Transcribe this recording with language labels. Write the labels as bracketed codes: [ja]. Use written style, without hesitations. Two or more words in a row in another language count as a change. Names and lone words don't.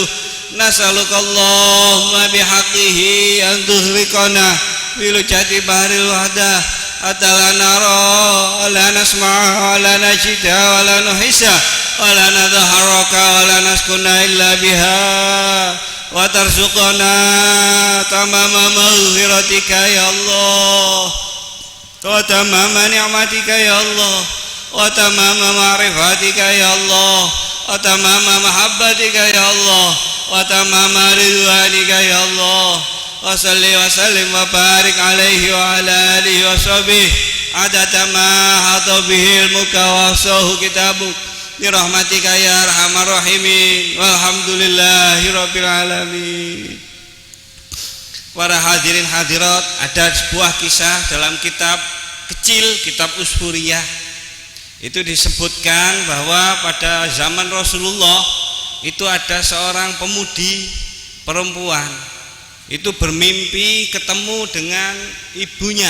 [ar] نسألك اللهم بحقه أن تغرقنا في لجة بحر الوحدة حتى لا نرى ولا نسمع ولا نجد ولا لا نحس ولا نتحرك ولا نسكن إلا بها وترزقنا تمام مغفرتك يا الله وتمام نعمتك يا الله وتمام معرفتك يا الله وتمام محبتك يا الله وتمام رضوانك يا الله وصل وسلم وبارك عليه وعلى آله وصحبه عدد ما أحاط به علمك وأحصاه كتابك برحمتك يا أرحم الراحمين. والحمد لله رب العالمين. [id] Para hadirin hadirat, ada sebuah kisah dalam kitab kecil, kitab Usfuriyah. Itu disebutkan bahwa pada zaman Rasulullah itu ada seorang pemudi perempuan itu bermimpi ketemu dengan ibunya.